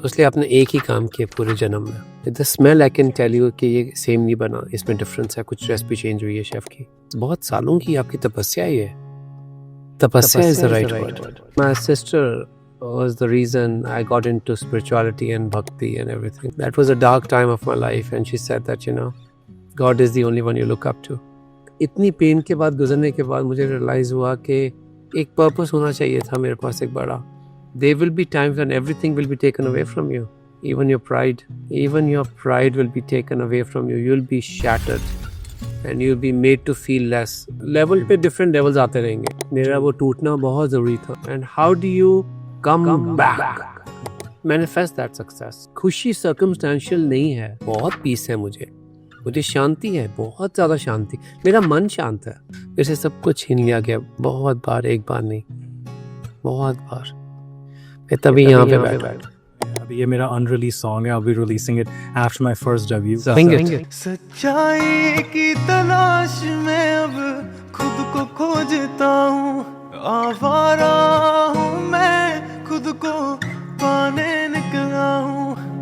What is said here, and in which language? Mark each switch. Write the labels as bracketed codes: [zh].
[hi] इसलिए आपने एक ही काम किया पूरे जन्म में। [en] the smell I can tell you [hi] कि ये सेम नहीं बना, इसमें डिफरेंस है, कुछ रेसिपी चेंज हुई है शेफ की। बहुत सालों की आपकी तपस्या ही है। [en] Tapasya is the right word. My sister was the reason I got into spirituality and bhakti and everything. That was a dark time of my life, and she said that, you know, God is the only one you look up to. [hi] इतनी pen के बाद, गुजरने के बाद मुझे realise हुआ कि एक पर्पस होना चाहिए था मेरे पास एक बड़ा। [en] There will be times when everything will be taken away from you, even your pride. Even your pride will be taken away from you. You'll be shattered and you'll be made to feel less. [hi] Level पे [en] different levels [hi] आते रहेंगे। मेरा वो टूटना बहुत ज़रूरी था। [en] And how do you come back? Manifest that success. [hi] खुशी circumstantial नहीं है, बहुत पीस है मुझे शांति है, बहुत ज़्यादा शांति। मेरा मन शांत है। जैसे सब कुछ छीन लिया गया बहुत बार, एक बार नहीं, बहुत बार। मैं तभी यहाँ पे बैठा। अभी ये मेरा [en] unreleased song है, I'll be releasing it after my first debut. Sing it. [hi] सच्चाई की तलाश में अब खुद को खोजता हूँ, आवारा हूँ मैं, खुद को पाने निकला हूँ।